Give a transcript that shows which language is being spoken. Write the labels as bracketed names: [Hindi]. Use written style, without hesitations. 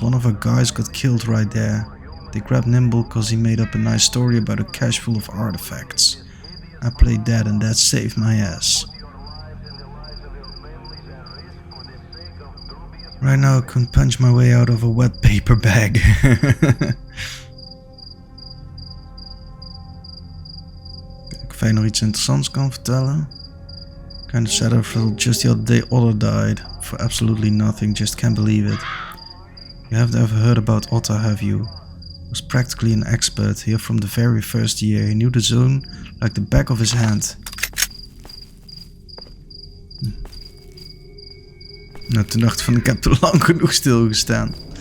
[English] One of our guys got killed right there. They grabbed Nimble cause he made up a nice story about a cache full of artifacts. I played that and that saved my ass. Right now I can punch my way out of a wet paper bag. [Dutch] Kijk of hij nog iets interessants kan vertellen. [English] Kind of sad I felt just the other day Otto died. For absolutely nothing, just can't believe it. You haven't ever heard about Otto, have you? He was practically an expert here from the very first year. He knew the zone like the back of his hand. [Dutch] Nou, toen dacht ik van, ik heb er lang genoeg stilgestaan.